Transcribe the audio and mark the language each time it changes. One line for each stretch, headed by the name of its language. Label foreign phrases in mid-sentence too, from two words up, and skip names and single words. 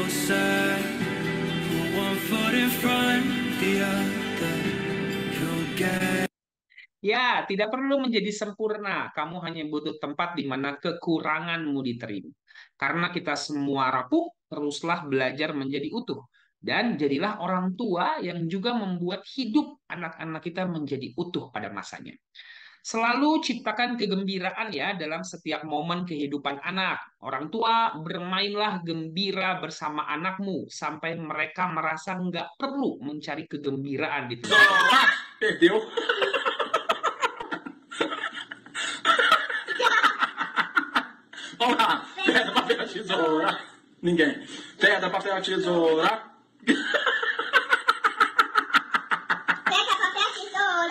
English: side. Put one foot in front, the other. You'll get.
Indonesian: Ya, tidak perlu menjadi sempurna. Kamu hanya butuh tempat di mana kekuranganmu diterima. Karena kita semua rapuh, teruslah belajar menjadi utuh. Dan jadilah orang tua yang juga membuat hidup anak-anak kita menjadi utuh pada masanya. Selalu ciptakan kegembiraan ya dalam setiap momen kehidupan anak. Orang tua, bermainlah gembira bersama anakmu sampai mereka merasa nggak perlu mencari kegembiraan di tempat.
Portuguese: Perdeu. Vamos lá. Pedra, papel, tesoura. Ninguém. Pedra, papel, tesoura. Pega papel, tesoura.